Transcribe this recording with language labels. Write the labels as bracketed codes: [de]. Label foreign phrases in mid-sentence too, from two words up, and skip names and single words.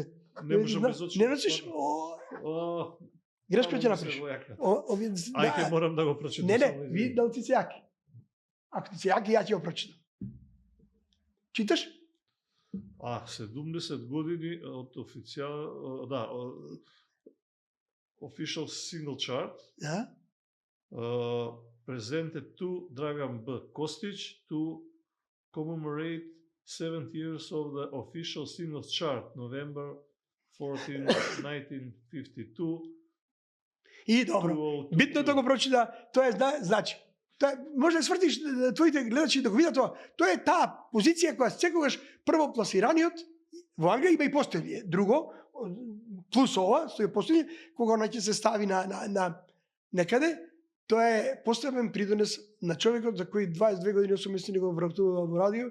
[mk] Не можам без очи. Не носиш? Грешка ќе направиш. Ај ке морам да го прочитам. Не, ви дали ти се јаки. Ако ти се јаки, ја ќе го прочитам. Читаш? 70 години од [en] official single chart. [mk] Да. [en] Presented to Dragan B. Kostić to commemorate 70 years of the official single chart, November 14, 1952. [mk] И добро. Битно да го прочита, тоа е значи. Тоа може да свртиш твоите гледачи да го видат тоа. Тоа е таа позиција која секогаш првопласираниот во Англија има и постои друго плюс ова, стои постои кога она ќе се стави на некаде, тоа е посебен придонес на човекот за кој 22 години 8 месеци го вработува во радио.